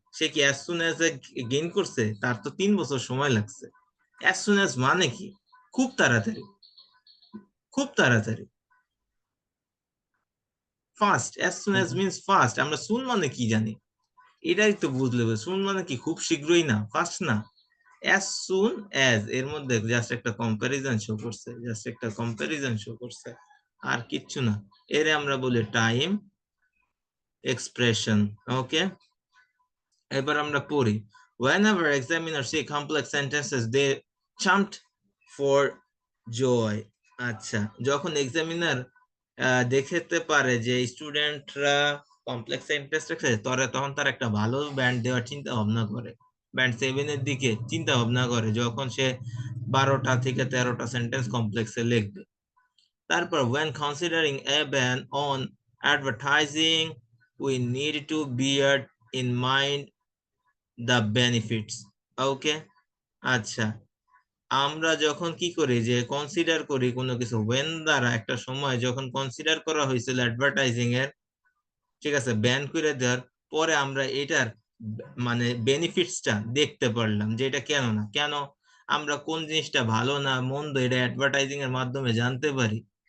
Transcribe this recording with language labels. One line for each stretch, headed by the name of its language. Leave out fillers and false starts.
Bangla: সে কি as soon as gain করছে? তার তো 3 বছর সময় লাগছে। as soon as মানে কি? খুব তাড়াতাড়ি, খুব তাড়াতাড়ি, fast. as soon as means fast. আমরা সুন মানে কি জানি? এটাই তো বুঝলে হবে। সুন মানে কি? খুব শীঘ্রই না, ফাস্ট না। as soon as এর মধ্যে জাস্ট একটা কম্পারিজন শো করছে, জাস্ট একটা কম্পারিজন শো করছে, আর কিচ্ছু না। এরে আমরা বলি টাইম এক্সপ্রেশন। ওকে, এবার আমরা পড়ি।
English: whenever examiners see complex sentences they jumped for joy.
Bangla: আচ্ছা, যখন এক্সামিনার দেখতে পারে যে স্টুডেন্টরা কমপ্লেক্স সেন্টেন্স রাখছে, তখন তার একটা ভালো ব্যান্ড দেওয়ার চিন্তা ভাবনা করে। ব্যান্ড 7 এর দিকে চিন্তা ভাবনা করে যখন সে 12টা থেকে 13টা সেন্টেন্স কমপ্লেক্সে লিখবে।
English: তারপর when considering a ban on advertising we need to bear in mind the benefits.
Bangla: ওকে, আচ্ছা, আমরা যখন কি করি যে কনসিডার করি কোনো কিছু, when দ্বারা একটা সময় যখন কনসিডার করা হয়েছিল অ্যাডভার্টাইজিং এর, ঠিক আছে, ব্যান করে দেওয়ার পরে আমরা এটার মানে বেনিফিটসটা দেখতে পারলাম যে এটা কেন না, কেন আমরা কোন জিনিসটা ভালো না মন্দ এটা অ্যাডভার্টাইজিং এর মাধ্যমে জানতে পারি।